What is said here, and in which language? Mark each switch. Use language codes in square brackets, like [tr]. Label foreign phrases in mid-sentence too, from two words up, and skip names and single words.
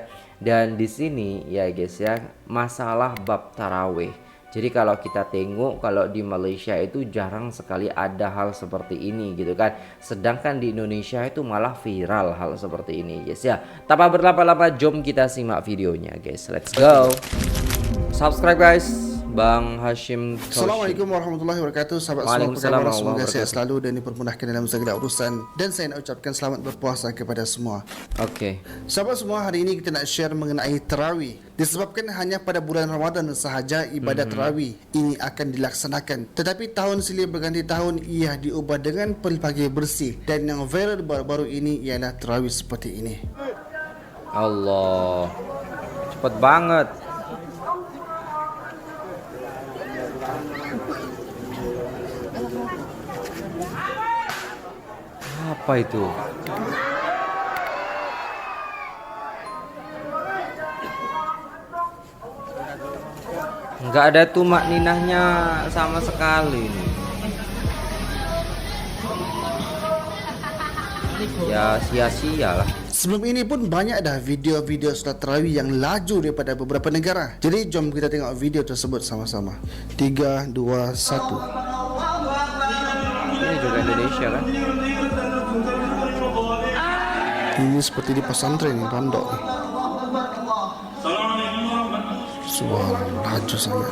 [ms] Dan di sini ya guys ya, masalah bab tarawih. Jadi kalau kita tengok kalau di Malaysia itu jarang sekali ada hal seperti ini gitu kan. Sedangkan di Indonesia itu malah viral hal seperti ini guys ya. Tanpa berlama-lama jom kita simak videonya guys. [en] Let's go. Subscribe guys. Bang Hashim Toshi. [ar] السلام عليكم ورحمة الله وبركاته. [ms] Sahabat semua, apa kabar? Semoga sehat selalu dan dipermudahkan dalam segala urusan. Dan saya nak ucapkan selamat berpuasa kepada semua. Oke. Sahabat semua, hari ini kita nak share mengenai tarawih. Disebabkan hanya pada bulan Ramadan sahaja ibadat tarawih ini akan dilaksanakan. Tetapi tahun silih berganti tahun ia diubah dengan pelbagai bersih. Dan yang viral baru-baru ini ialah tarawih seperti ini. [id] Allah, cepet banget. Apa itu? Nggak ada tumak ninahnya sama sekali nih. Ya sia-sia lah. [ms] Sebelum ini pun banyak dah video-video solat tarawih yang laju daripada beberapa negara. Jadi jom kita tengok video tersebut sama-sama. 3, 2, 1. Ini juga Indonesia kan? Ini seperti di pesantren pondok ni. Subhanallah, laju sangat.